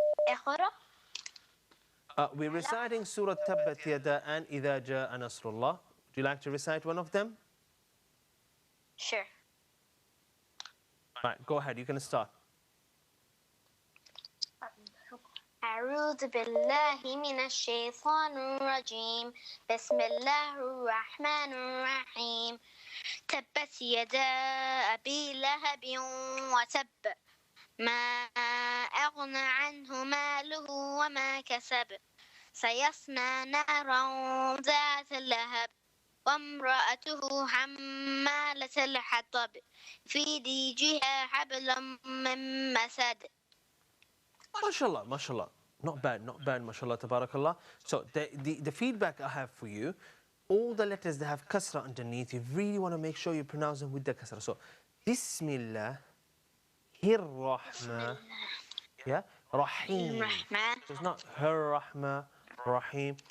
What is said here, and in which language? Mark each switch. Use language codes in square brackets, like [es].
[en] Iqra. We're reciting Surah Tabbat Yada and Idha Ja'a Nasrullah. Would you like to recite one of them? Sure. Right, go ahead. You can start. [ar] أعوذ بالله من الشيطان الرجيم بسم الله الرحمن الرحيم تبت يدا أبي لهب وتب ما أغنى عنه ماله وما كسب سيصلى نارا ذات لهب وامرأته حمالة الحطب في جيدها حبل من مسد. [en] MashaAllah, MashaAllah. Not bad, MashaAllah, Tabarakallah. So the feedback I have for you, all the letters that have kasra underneath, you really want to make sure you pronounce them with the kasra. So, Bismillah, Rahma, yeah, Rahim. So it's not Her Rahma, Rahim.